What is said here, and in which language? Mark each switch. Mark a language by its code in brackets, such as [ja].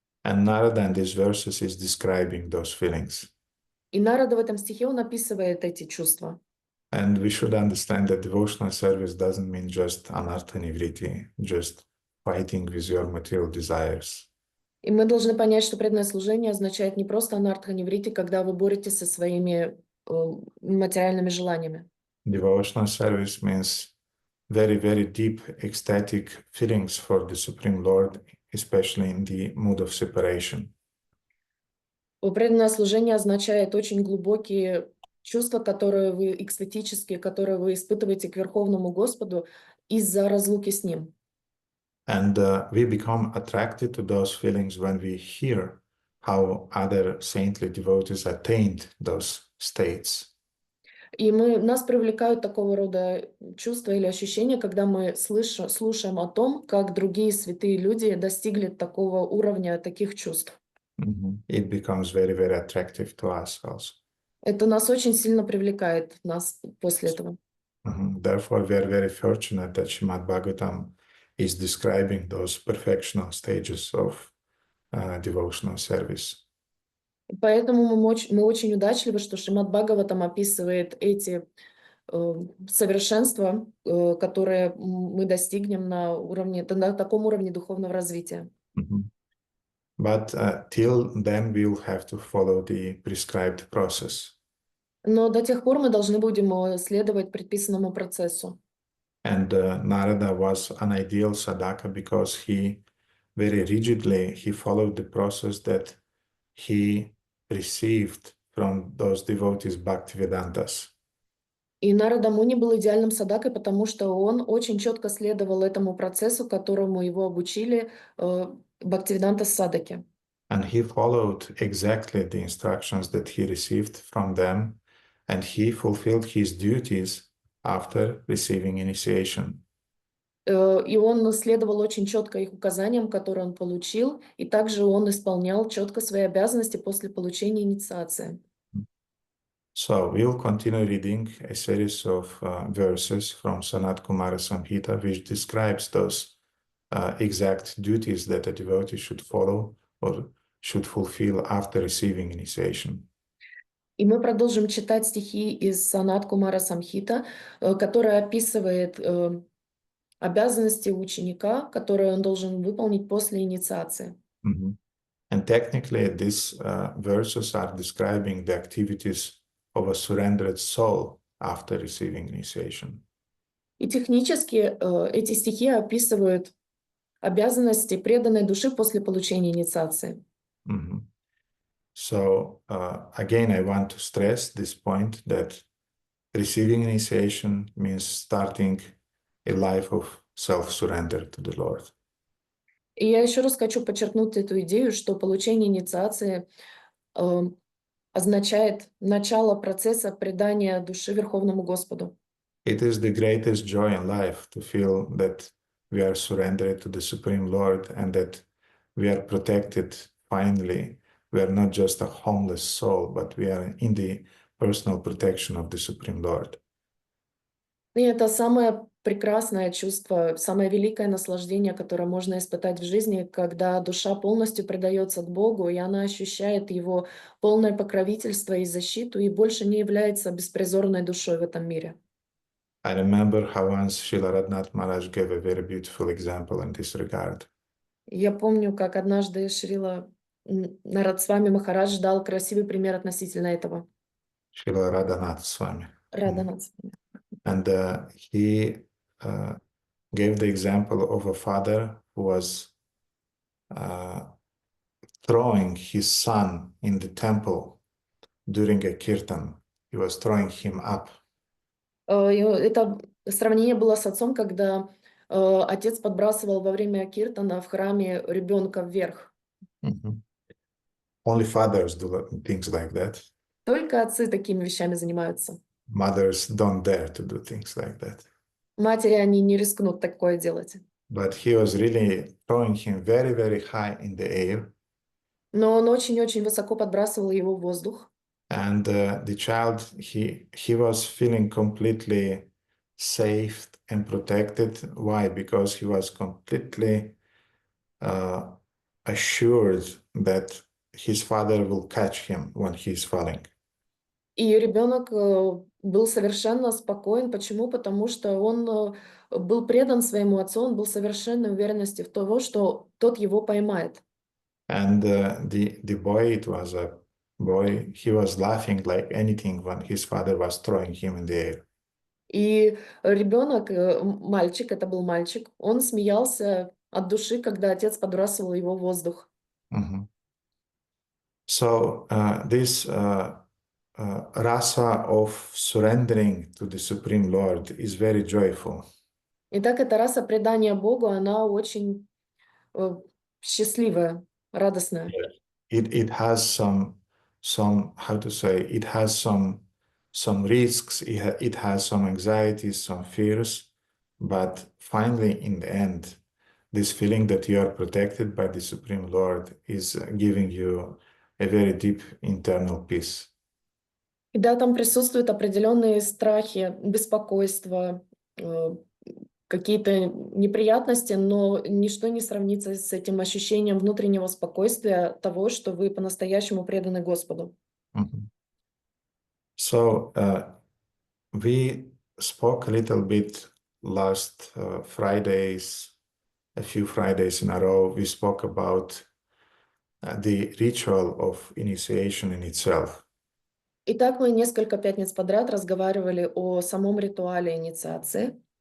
[en] And Narada in these verses is describing those feelings. [ru] И Нарада в этом стихе он описывает эти чувства. [en] And we should understand that devotional service doesn't mean just anartha nivriti, just fighting with your material desires. [ru] И мы должны понять, что преданное служение означает не просто анартха ниврити, когда вы боретесь со своими материальными желаниями. [en] Devotional service means very, very deep ecstatic feelings for the Supreme Lord, especially in the mood of separation. [ru] Преданное служение означает очень глубокие чувства, которые вы экстатические, которые вы испытываете к Верховному Господу из-за разлуки с Ним. [en] And we become attracted to those feelings when we hear how other saintly devotees attained those states. [ru] И нас привлекают такого рода чувства или ощущения, когда мы слушаем о том, как другие святые люди достигли такого уровня, таких чувств. [en] It becomes very, very attractive to us also. [ru] Это нас очень сильно привлекает, нас после этого. [en] Therefore, we are very fortunate that Srimad Bhagavatam is describing those perfectional stages of devotional service. [ru] Поэтому мы очень удачливы, что Шримад Бхагаватам описывает эти совершенства, которые мы достигнем на таком уровне духовного развития. [en] But till then we'll have to follow the prescribed process. [ru] Но до тех пор мы должны будем следовать предписанному процессу. [en] And Narada was an ideal sadhaka because he very rigidly followed the process that he received from those devotees Bhaktivedantas. [ru] И Нарада Муни был идеальным садакой, потому что он очень четко следовал этому процессу, которому его обучили Бхактивиданта садаки. [en] And he followed exactly the instructions that he received from them, and he fulfilled his duties after receiving initiation. [ru] И он следовал очень четко их указаниям, которые он получил, и также он исполнял четко свои обязанности после получения инициации. [en] So we'll continue reading a series of verses from Sanat Kumara Samhita, which describes those exact duties that a devotee should follow or should fulfill after receiving initiation. [ru] И мы продолжим читать стихи из Санат Кумара Самхита, которая описывает обязанности ученика, которые он должен выполнить после инициации. [en] And technically, these verses are describing the activities of a surrendered soul after receiving initiation. [ru] И технически эти стихи описывают обязанности преданной души после получения инициации. [en] So, again, I want to stress this point that receiving initiation means starting a life of self-surrender to the Lord. [ru] И я еще раз хочу подчеркнуть эту идею, что получение инициации означает начало процесса предания души Верховному Господу. [en] It is the greatest joy in life to feel that we are surrendered to the Supreme Lord and that we are protected finally. We are not just a homeless soul, but we are in the personal protection of the Supreme Lord. [ru] И это самое прекрасное чувство, самое великое наслаждение, которое можно испытать в жизни, когда душа полностью предается к Богу, и она ощущает Его полное покровительство и защиту, и больше не является беспризорной душой в этом мире. [en] I remember how once Srila Radhanath Maharaj gave a very beautiful example in this regard. [ru] Я помню, как однажды Шрила Нарадсвами Махарадж дал красивый пример относительно этого. [en] Srila Radhanath Swami. [ru] Радханатсвами. [en] And he gave the example of a father who was throwing his son in the temple during a kirtan. He was throwing him up. [ru] Это сравнение было с отцом, когда отец подбрасывал во время киртана в храме ребенка вверх. [en] Only fathers do things like that. [ru] Только отцы такими вещами занимаются. [en] Mothers don't dare to do things like that. [ru] Матери, они не рискнут такое делать. [en] But he was really throwing him very, very high in the air. [ru] Но он очень-очень высоко подбрасывал его в воздух. [en] And the child, he was feeling completely safe and protected. Why? Because he was completely assured that his father will catch him when he's falling. [ru] И ребенок был совершенно спокоен. Почему? Потому что он был предан своему отцу, он был в совершенной уверенности в том, что тот его поймает. [en] And the boy, it was a boy, he was laughing like anything when his father was throwing him in the air. [ru] И ребенок, мальчик, это был мальчик, он смеялся от души, когда отец подбрасывал его в воздух. [en] So this rasa of surrendering to the Supreme Lord is very joyful. [ru] Итак, эта раса предания Богу, она очень счастливая, радостная. [en] It has some how to say, it has some risks, it has some anxieties, some fears, but finally in the end, this feeling that you are protected by the Supreme Lord is giving you a very deep internal peace. [ru] И да, там присутствуют определенные страхи, беспокойство, какие-то неприятности, но ничто не сравнится с этим ощущением внутреннего спокойствия того, что вы по-настоящему преданы Господу. [en] So we spoke a little bit last Fridays, a few Fridays in a row, we spoke about the ritual of initiation in itself. [ru] Итак, мы несколько пятниц подряд разговаривали о самом ритуале инициации.